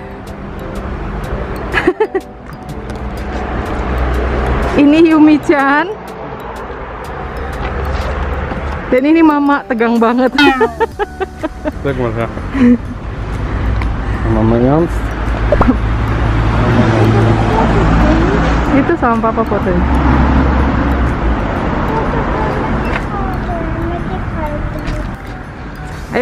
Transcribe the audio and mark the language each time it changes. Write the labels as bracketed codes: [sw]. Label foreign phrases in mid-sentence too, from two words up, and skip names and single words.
[id] Ini Yumi-chan. Dan ini Mama, tegang banget. [de] Sag mal, ja. Mama ernst? [id] Itu sama Papa fotonya. Ayo.